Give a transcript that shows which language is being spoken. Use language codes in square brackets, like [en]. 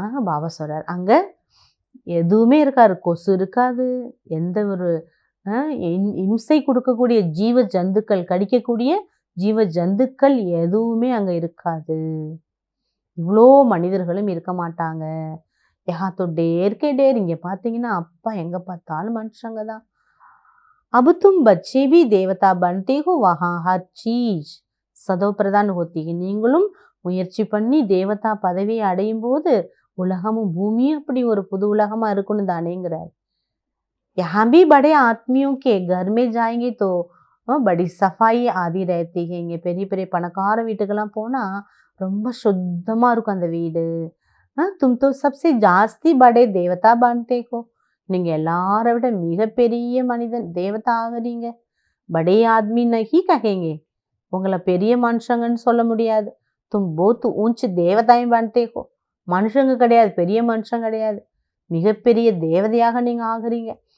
[ta] பாபா சொல்கிறார் அங்கே எதுவுமே இருக்காது. கொசு இருக்காது, எந்த ஒரு இம்சை கொடுக்கக்கூடிய ஜீவ ஜந்துக்கள், கடிக்கக்கூடிய ஜீவ ஜந்துக்கள் எதுவுமே அங்கே இருக்காது. இவ்வளோ மனிதர்களும் இருக்க மாட்டாங்க. [hi] யஹா தோ டேர் கே டேர், [ta] இங்கே பார்த்தீங்கன்னா அப்பா எங்கே பார்த்தாலும் மனுஷங்க தான். [hi] अब तुम बच्चे भी देवता बनते हो, वहाँ हर चीज சதோ பிரதான் होती है. [ta] நீங்களும் முயற்சி பண்ணி தேவதா பதவியை அடையும் போது உலகமும் பூமியும் அப்படி ஒரு புது உலகமாக இருக்கணும் தானேங்கிறார். [hi] यहाँ भी बड़े आदमियों के घर में जाएंगे तो बड़ी सफाई आदि रहती है. [ta] இங்கே பெரிய பெரிய பணக்கார வீட்டுக்கெல்லாம் போனால் ரொம்ப சுத்தமாக இருக்கும் அந்த வீடு. [hi] तुम तो सबसे जास्ती बड़े देवता बनते हो. [ta] நீங்கள் எல்லாரை விட மிகப்பெரிய மனிதன் தேவதா ஆகிறீங்க. [hi] படே ஆத்மி நகி கஹேங்கே, [ta] உங்களை பெரிய மனுஷங்கன்னு சொல்ல முடியாது. [hi] தும் போத் ஊஞ்சி தேவதாயும் பன்தேகோ, [ta] மனுஷங்க கிடையாது, பெரிய மனுஷன் கிடையாது, மிகப்பெரிய தேவதையாக நீங்கள் ஆகுறீங்க.